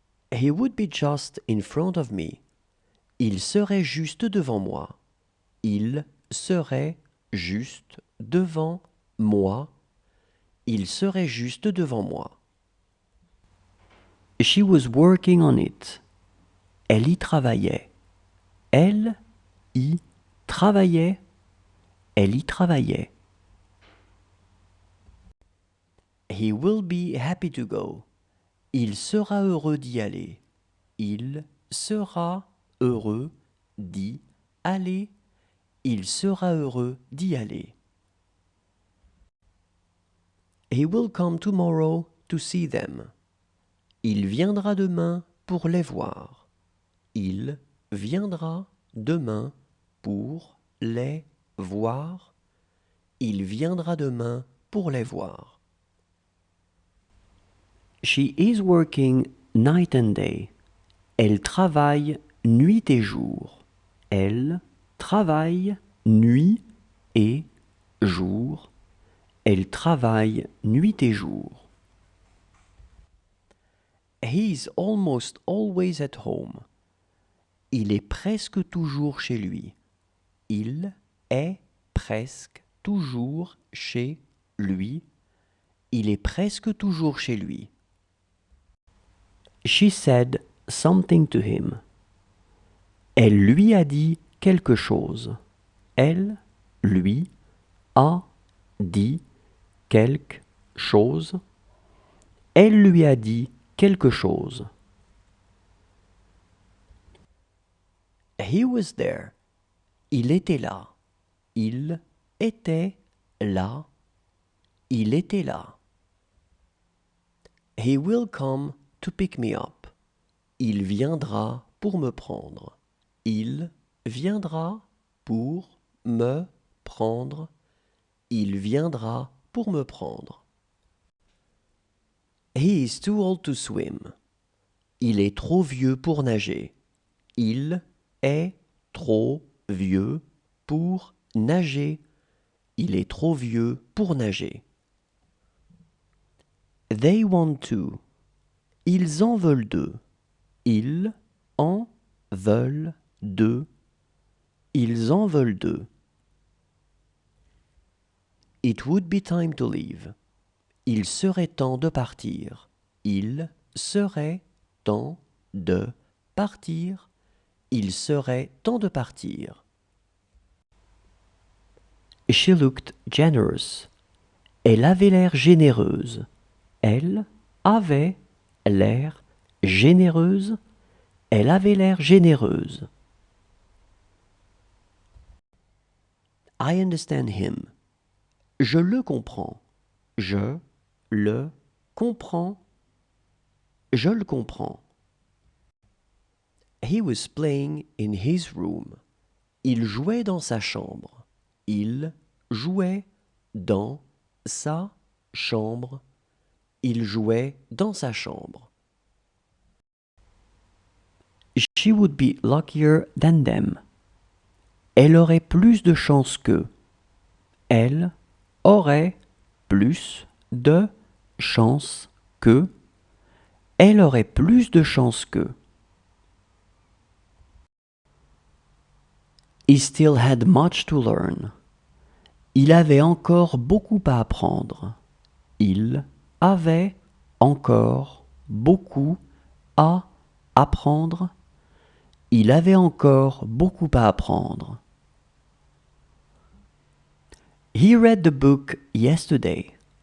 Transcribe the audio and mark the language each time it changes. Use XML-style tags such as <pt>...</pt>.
<en>He would be just in front of me.</en> <fr>Il serait juste devant moi. Il serait juste devant moi. Il serait juste devant moi.</fr> <en>She was working on it.</en> <fr>Elle y travaillait. Elle y travaillait. Elle y travaillait.</fr> <en>He will be happy to go.</en> <fr>Il sera heureux d'y aller. Il sera heureux d'y aller. Il sera heureux d'y aller.</fr> <en>He will come tomorrow to see them.</en> <fr>Il viendra demain pour les voir. Il viendra demain pour les voir. Il viendra demain pour les voir.</fr> <en>She is working night and day.</en> <fr>Elle travaille nuit et jour. Elle travaille nuit et jour. Elle travaille nuit et jour.</fr> <en>He is almost always at home.</en> <fr>Il est presque toujours chez lui. Il est presque toujours chez lui. Il est presque toujours chez lui.</fr> <en>She said something to him.</en> <fr>Elle lui a dit quelque chose. Elle lui a dit quelque chose. Elle lui a dit quelque chose.</fr> <en>He was there.</en> <fr>Il était là. Il était là. Il était là.</fr> <en>He will come to pick me up.</en> <fr>Il viendra pour me prendre. Il viendra pour me prendre. Il viendra pour me prendre.</fr> <en>He is too old to swim.</en> <fr>Il est trop vieux pour nager. Il est trop vieux pour nager. Il est trop vieux pour nager.</fr> <en>They want to.</en> <fr>Ils en veulent deux. Ils en veulent deux. Ils en veulent deux.</fr> <en>It would be time to leave.</en> <fr>Il serait temps de partir. Il serait temps de partir. Il serait temps de partir.</fr> <en>She looked generous.</en> <fr>Elle avait l'air généreuse. Elle avait l'air généreuse. Elle avait l'air généreuse.</fr> <en>I understand him.</en> <fr>Je le comprends. Je le comprends. Je le comprends.</fr> <en>He was playing in his room.</en> <fr>Il jouait dans sa chambre. Il jouait dans sa chambre. Il jouait dans sa chambre.</fr> <en>She would be luckier than them.</en> <fr>Elle aurait plus de chance qu'eux. Elle aurait plus de chance qu'eux. Elle aurait plus de chance qu'eux.</fr> <en>He still had much to learn.</en> <fr>Il avait encore beaucoup à apprendre. Il avait encore beaucoup à apprendre. Il avait encore beaucoup à apprendre.</fr> <en>He read the book yesterday.</en>